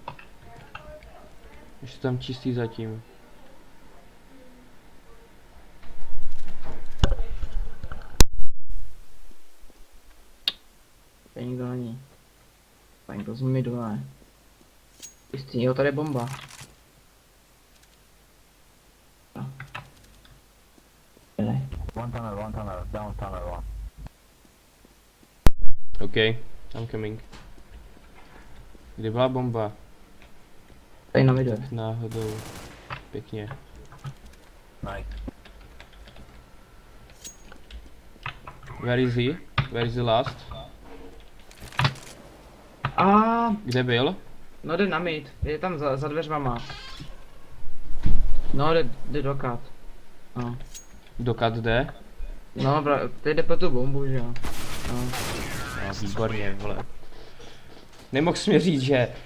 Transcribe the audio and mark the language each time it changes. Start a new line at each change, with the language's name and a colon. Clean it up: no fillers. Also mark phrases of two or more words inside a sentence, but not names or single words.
Czech: Ještě tam čistý zatím. Tady nikdo není. Tady někdo z midu, ne. Čistý, jo, tady je bomba.
English: One tunnel, down tunnel one. OK, I'm coming.
Czech: Kde byla bomba? Tady na midu. Tak náhodou. Pěkně. Nice.
English: Where is he? Where is the last?
Czech: Kde byl? No jde na mid, je tam za dveřmama. No jde do kat. No. Dokud jde? No, teď jde po tu bombu, že jo. No. No, výborně, vole. Nemohl jsi mi říct, že...